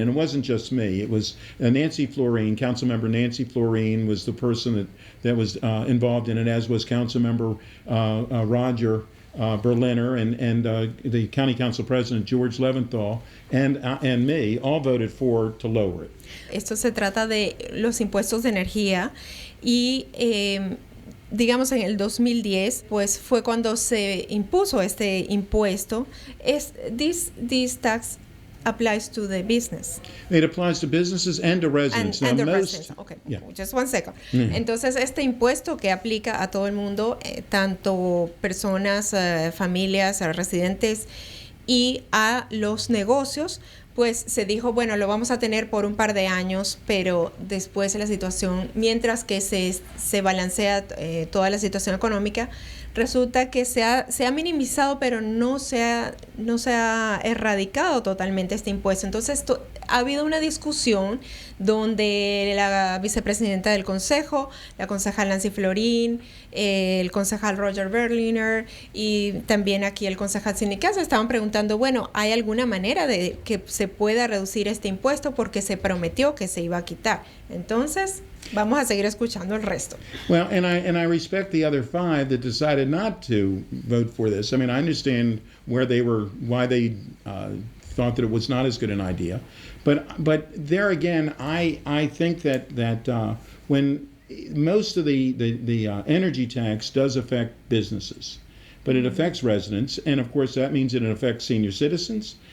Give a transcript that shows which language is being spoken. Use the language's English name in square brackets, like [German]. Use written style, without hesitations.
[English] And it wasn't just me. It was Nancy Florine, Councilmember Nancy Florine was the person that was involved in it, as was Councilmember Roger Berliner and the County Council President George Leventhal and me all voted to lower it. [Spanish] Esto se trata de los impuestos de energía y digamos en el 2010 pues fue cuando se impuso este impuesto. [English] This tax applies to the business. It applies to businesses and to residents. And the residents. Okay, yeah. Just 1 second. Mm-hmm. [Spanish] Entonces, este impuesto que aplica a todo el mundo, tanto personas, familias, residentes y a los negocios, pues se dijo, bueno, lo vamos a tener por un par de años, pero después de la situación, mientras que se balancea toda la situación económica, resulta que se ha minimizado, pero no se ha erradicado totalmente este impuesto. Entonces, ha habido una discusión donde la vicepresidenta del Concejo, la concejal Nancy Florine, el concejal Roger Berliner y también aquí el concejal sindical se estaban preguntando, bueno, ¿hay alguna manera de que se pueda reducir este impuesto? Porque se prometió que se iba a quitar. Entonces, vamos a seguir escuchando el resto. [English] Well, and I respect the other 5 that decided not to vote for this. I mean, I understand why they thought that it was not as good an idea. But there again, I think that when most of the energy tax does affect businesses, but it affects residents, and of course that means that it affects senior citizens.